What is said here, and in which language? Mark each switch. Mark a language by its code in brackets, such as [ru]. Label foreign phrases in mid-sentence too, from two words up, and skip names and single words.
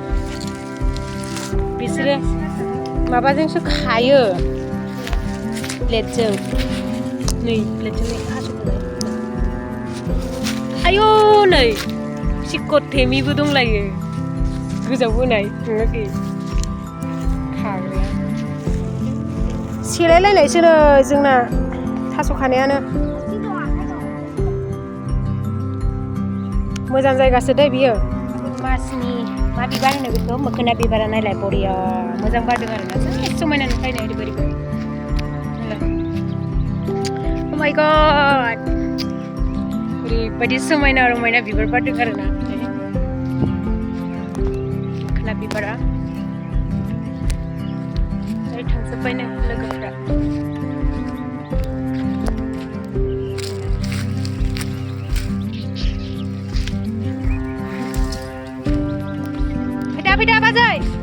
[brx] बिसोरो माबाजोंसो खायो प्लेटजों नै प्लेटजों हास'बाय आयौ नै सिकट थेमिबो दंलायो गोजाव बोनाय नुवाखै खाग्राया सेलायलायनायसो नै जोंना थास' खानायानो मोजां जायगासो दै बियो मासनि मा बिबार होनो बेखौ मोखोना बिबारा नायलाय बरिया मोजां बारदों आरोना जा समायना नुखायनाय ओरैबायदि [en] Oh my god [brx] ओरैबायदि समायना रमायना बिबार बारदों आरोना मोखोना बिबारा ओरै थांजोब्बायनो लोगोफ्रा फैदा बाजै